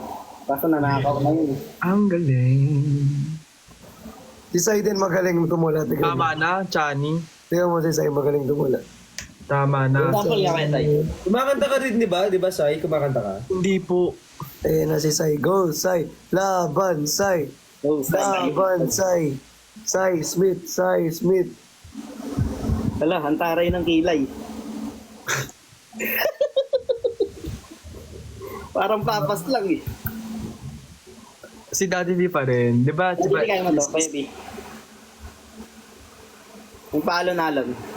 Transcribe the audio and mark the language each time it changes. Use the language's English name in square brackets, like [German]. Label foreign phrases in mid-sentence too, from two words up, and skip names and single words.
[Filipino] Kaso nanakaw na yun. Ang galing. Si Saiden magaling tumula. Tignan mo. Tama na, Chani. Tignan mo si Saiden magaling tumula. Tama na. Sample nga kayo tayo. Kumakanta ka rin, di ba? Di ba, Sai? Kumakanta ka? Hindi po. Ayan na si Sai. Go, Sai. Laban, Sai. Oh, Laban, Sai. Sai Smith, Sai Smith. Hala, hantaray ng kilay. Parang papas lang eh. Si Daddy V pa rin. Di ba? Hindi kaya mo to, baby. Yung paalon-alon.